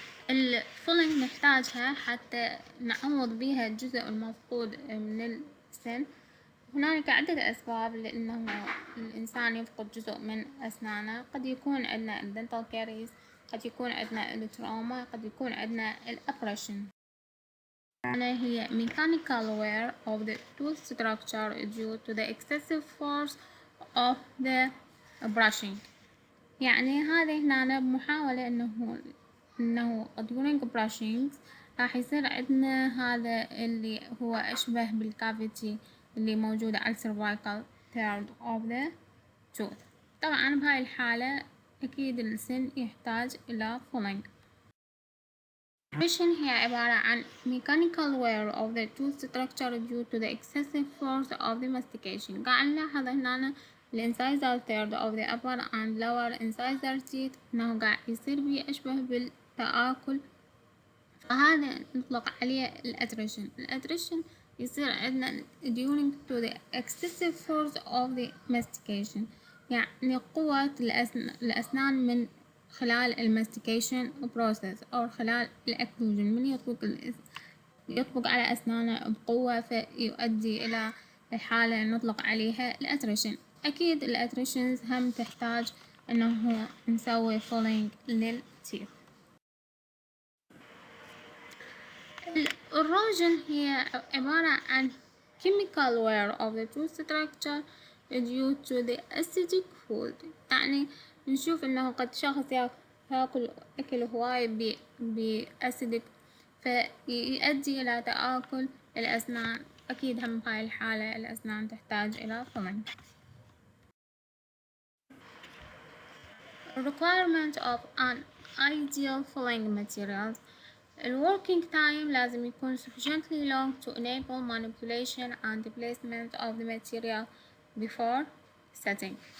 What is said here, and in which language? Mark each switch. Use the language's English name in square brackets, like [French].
[Arabic] الفيلينج نحتاجها حتى نعوض بيها الجزء المفقود من السن. هنالك عدة أسباب لأنه الإنسان يفقد جزء من أسنانه. قد يكون عندنا dental caries، قد يكون عندنا التروما، قد يكون عندنا الأبريشن. هي [English] mechanical wear of the tooth structure due to the excessive force of the brushing. [Arabic] يعني هذه هنا بمحاولة إنه [English] during brushing [Arabic] راح يصير عندنا هذا اللي هو أشبه بالكافيتي اللي موجودة على [English] cervical third of the tooth. [Arabic] طبعا بهاي الحالة أكيد السن يحتاج إلى filling. [English] Brushing [Arabic] هي عبارة عن [English] mechanical wear of the tooth structure due to the excessive force of the mastication. [Arabic] قاعد نلاحظ هنا الانسايزر third of the upper and lower incisor teeth إنه قاعد يصير بيه أشبه بالتآكل، فهذا نطلق عليه الأتريشن. الأتريشن يصير عندنا [English] during to the excessive force of the mastication، [Arabic] يعني قوة الأسنان من خلال الماستيكيشن بروسيس أو خلال الأكلوجن، من يطبق على أسنانه بقوة فيؤدي إلى الحالة نطلق عليها الأتريشن. أكيد الأتريشنز هم تحتاج إنه نسوي فولينج للتيث. الإروجن هي عبارة عن [English] chemical wear of the tooth structure due to the acidic food. [Arabic] يعني نشوف إنه قد شخص يأكل أكل هواي بأسيدك فيؤدي إلى تآكل الأسنان. أكيد هم بهاي الحالة الأسنان تحتاج إلى filling. [English] Requirement of an ideal filling materials. الworking time [Arabic] لازم يكون [English] sufficiently long to enable manipulation and placement of the material before setting.